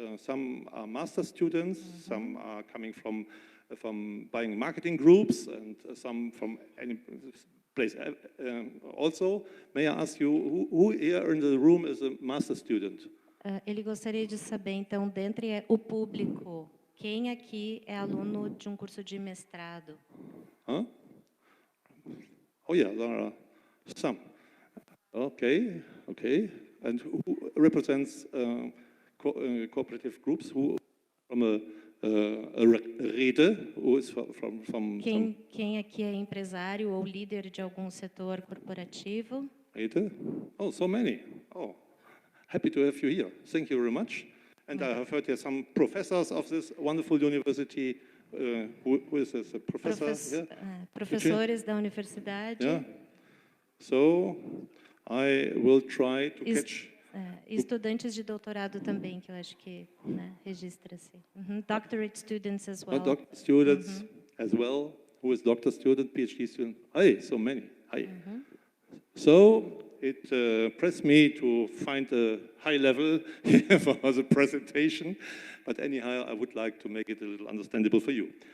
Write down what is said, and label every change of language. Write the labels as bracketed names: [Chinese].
[English] Some are master students, some are coming from buying and marketing groups, and some from any place. Also, may I ask you, who here in the room is a master student? [Portuguese] Ele gostaria de saber, então, dentre o público Quem aqui é aluno de um curso de mestrado? [English] Huh? Oh yeah, there are some. Okay, okay. And who represents cooperative groups? Who from a Rede? Who is from [Portuguese] Quem aqui é empresário ou líder de algum setor corporativo? [English] Rede? Oh, so many. Oh, happy to have you here. Thank you very much. And I have heard there some professors of this wonderful university. Who is this? A professor? [Portuguese] Professores da universidade. [English] Yeah. So I will try to catch. [Portuguese] Estudantes de doutorado também, que eu acho que, né, registra-se. [English] Doctorate students as well. Doctor students as well. Who is doctor student, PhD student? Hey, so many. Hey. So it pressed me to find a high level for the presentation, but anyhow, I would like to make it a little understandable for you.